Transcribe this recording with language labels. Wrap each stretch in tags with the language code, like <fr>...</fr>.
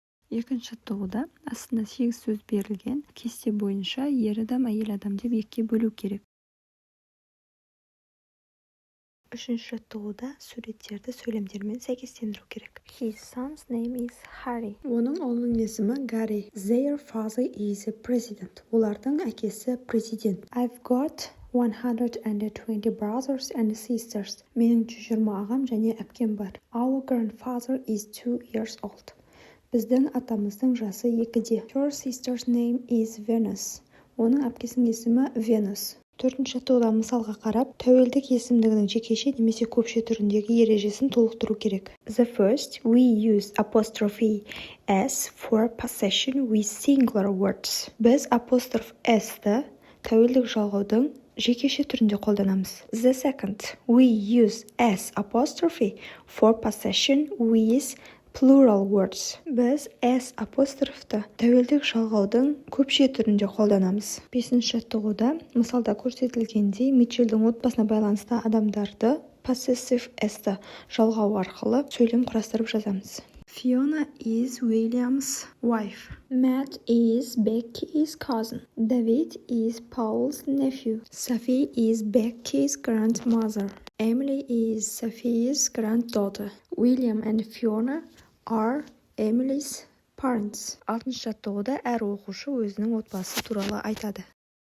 <kk>Екінші жаттығуда астына 8 сөз берілген, кесте бойынша ер адам, әйел адам деп екіге бөлу керек. Үшінші жаттығуда суреттерді сөйлемдермен сәйкестендіру керек.</kk> <en>His son's name is Harry.</en> <kk>Оның ұлының есімі Гарри.</kk> <en>Their father is a president.</en> <kk>Олардың әкесі президент.</kk> <en>I've got 120 brothers and sisters.</en> <kk>Менің 120 ағам және әпкем бар.</kk> <en>Our grandfather is 2 years old.</en> <kk>Біздің атамыздың жасы 2-де.</kk> <en>Her sister's name is Venus.</en> <kk>Оның әпкесінің есімі Venus. Төртінші жаттығуда мысалға қарап, тәуелдік есімдігінің жекеше немесе көпше түріндегі ережесін толықтыру керек.</kk> <en>The first, we use apostrophe s for possession with singular words.</en> <kk>Біз apostrophe s-ті тәуелдік жалғаудың жекеше түрінде қолданамыз.</kk> <en>The second, we use s apostrophe for possession with plural words.</en> <kk>Біз s апострофты тәуелдік жалғаудың көпше түрінде қолданамыз. Бесінші жаттығуда мысалда көрсетілгендей Митчелдің отбасына байланысты адамдарды possessive s-ті жалғау арқылы сөйлем құрастырып жазамыз.</kk> <en>Fiona is William's wife. Matt is Becky's cousin. David is Paul's nephew. Sophie is Becky's grandmother. Emily is Sophie's granddaughter. William and Fiona are Emily's parents.</en> <kk>Алтыншы жаттығуда әр оқушы өзінің отбасы туралы айтады.</kk>